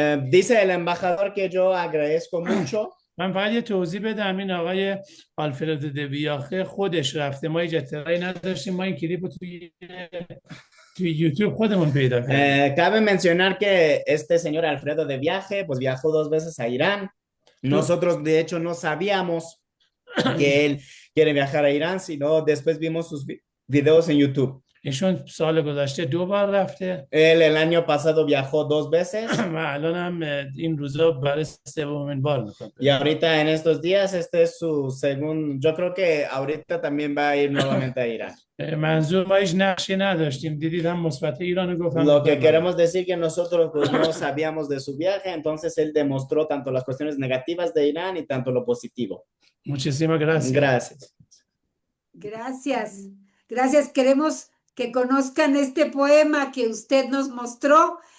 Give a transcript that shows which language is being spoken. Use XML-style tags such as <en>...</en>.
<es>Dice el embajador que yo agradezco mucho.</es> <fa>من فقط یه توضیح بدم. این آقای آلفردو دویاخه خودش رفته، ما هیچ اطلاعی نداشتیم، ما این کلیپ رو توی یوتیوب خودمون پیدا کردیم.</fa> <es>Cabe mencionar que este señor Alfredo de Viaje pues viajó 2 veces a Irán. Nosotros de hecho no sabíamos que él quiere viajar a Irán, sino después vimos sus videos en YouTube.</es> <fa>ایشون سال گذشته 2 بار رفته</fa> <es>Él el año pasado viajó 2 veces</es> <fa>و الان هم این روزا برای سومین بار میکنه.</fa> <es>y ahorita en estos días este es su segundo, yo creo que ahorita también va a ir nuevamente a Irán.</es> <fa>منظور ما هیچ نقشی نداشتیم، دیدید هم مثبت ایران گفتم.</fa> <es>Lo que queremos decir que nosotros pues no sabíamos de su viaje, entonces él demostró tanto las cuestiones negativas de Irán y tanto lo positivo. Muchísimas gracias. Gracias. Gracias. Gracias. Queremos que conozcan este poema que usted nos mostró.</es>